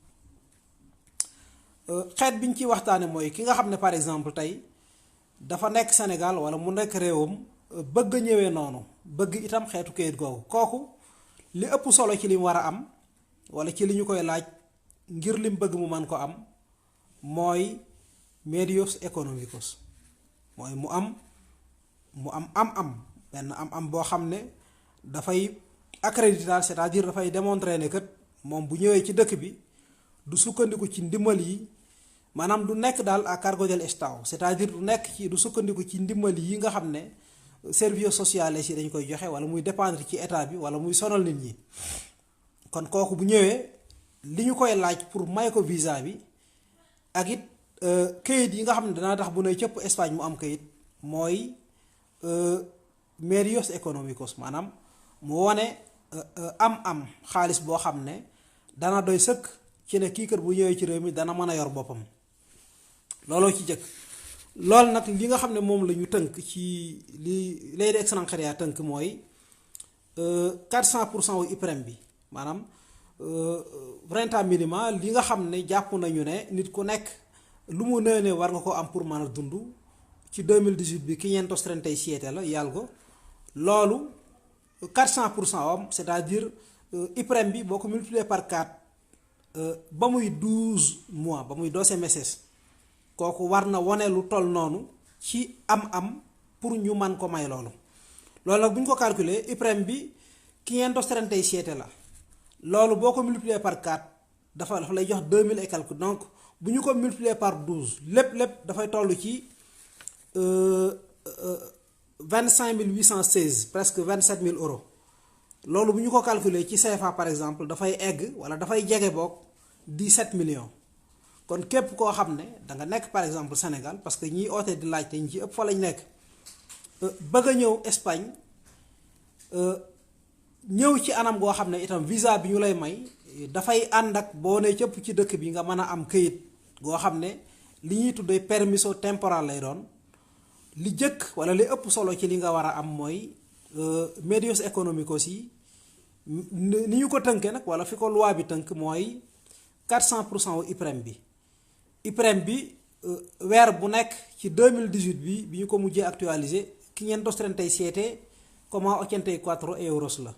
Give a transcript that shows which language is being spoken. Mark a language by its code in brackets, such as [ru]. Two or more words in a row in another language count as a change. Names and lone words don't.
[wo] xeet biñ ci waxtaane mooy ki nga xam ne [fr] par exemple [wo] tey dafa nekk Sénégal wala mu nekk réewam bëgg a ñëwee noonu, bëgg itam xeetu këyit googu. kooku li ëpp solo ci li mu war a am wala ci li ñu koy laaj ngir lim bëgg mu man ko am mooy [es] medios económicos, [wo] mooy mu am benn am boo xam ne dafay accréditar, [fr] c'est-à-dire [wo] dafay démontrer ne kat moom bu ñëwee ci dëkk bi du sukkandiku ci ndimbal yi, maanaam du nekk daal [es] à cargo del Estado, [fr] c'est-à-dire [wo] du sukkandiku ci ndimbal yi nga xam ne [es] servicios sociales [wo] yi dañ koy joxe wala muy dépendre ci état bi wala muy sonal nit ñi. kon kooku bu ñëwee li ñu koy laaj pour may ko visa bi ak it këyit yi nga xam ne danaa tax bu ne cëpp Espagne mu am këyit mooy [es] medios económicos, [wo] maanaam mu wone am xaalis boo xam ne dana doy sëkk ci ne kii kër bu ñëwee ci réew mi dana mën a yor boppam. looloo ci jëkk. loolu nag li nga xam ne moom la ñu tënk ci li [es] ley de extranjería [wo] tënk mooy 400% wu IPREM bi, maanaam [es] renta minima [wo] li nga xam ne jàpp nañu ne nit ku nekk lu mu nee ne war nga ko am pour mën a dund ci 2018 bi 537 la yàlla ko loolu 400% am, [fr] c'est-à-dire [wo] IPREM bi boo ko [fr] multiplier par 4 [wo] ba muy 12 mois, ba muy 12 meses, kooku war na wone lu toll noonu ci am pour ñu man ko may loolu. loolu nag bu ñu ko calculer IPREM bi 537 la, loolu boo ko [fr] multiplier par 4 [wo] dafa lay jox 2000 [fr] et quelque. [wo] donc bu ñu ko [fr] multiplier par 12 [wo] lépp dafay toll ci 25 816, presque 27 000 euros. loolu bu ñu ko calculer ci CFA [fr] par exemple [wo] dafay egg wala dafay jege boog 17 millions. kon képp koo xam ne da nga nekk [fr] par exemple [wo] Sénégal, parce que ñiy oote di laaj te ñi ci ëpp fa lañ nekk, bëgg a ñëw Espagne, ñëw ci anam goo xam ne itam visa bi ñu lay may dafay ànd ak boo ne cëpp ci dëkk bi nga mën a am këyit goo xam ne li ñuy tuddee [es] permiso temporal [wo] lay doon. li jëkk wala li ëpp solo ci li nga war a am mooy [es] medios económicos [wo] yi ni ñu ko tënkee nag wala fi ko loi bi tënk mooy 400% wu IPREM bi. IPREM bi weer bu nekk ci 2018 bi ñu ko mujjee actualisé 537,84 euros la.